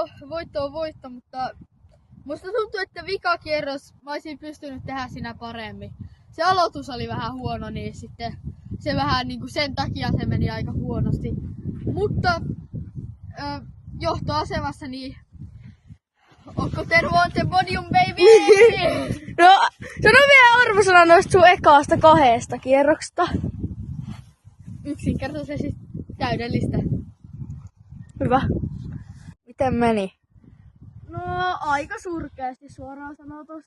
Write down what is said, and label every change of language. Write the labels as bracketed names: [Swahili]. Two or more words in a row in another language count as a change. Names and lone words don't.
[Finnish] Voitto on voitto, mutta musta tuntuu, että vikakierros mä olisin pystynyt tehdä siinä paremmin. Se aloitus oli vähän huono, niin sitten se vähän niinku sen takia se meni aika huonosti. Mutta johtoasemassa niin onko Teru [English] on the podium baby? [Finnish] No, sano vielä arvosana noista sun ekaasta 2 kierroksesta. Yksinkertaisesti täydellistä. Hyvä. Miten meni? No, aika surkeasti suoraan sanotusti.